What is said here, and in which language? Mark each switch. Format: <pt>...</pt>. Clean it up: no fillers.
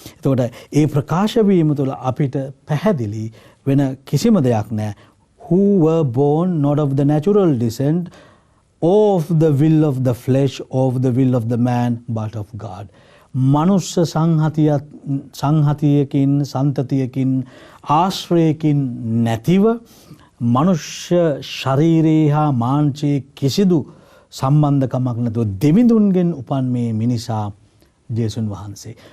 <si>එතකොට ඒ ප්‍රකාශ වීම තුළ අපිට පැහැදිලි වෙන කිසිම දෙයක් නැහැ.</si> <en>Who were born not of the natural descent, of the will of the flesh, of the will of the man, but of God.</en> <si>මනුෂ්‍ය සංහතියකින් සන්තතියකින් ආශ්‍රයකින් නැතිව මනුෂ්‍ය ශරීරයේ හා මාංශයේ කිසිදු සම්බන්ධකමක් නැතුව දෙවිඳුන්ගෙන් උපන් මේ මිනිසා ජේසුන් වහන්සේ.</si>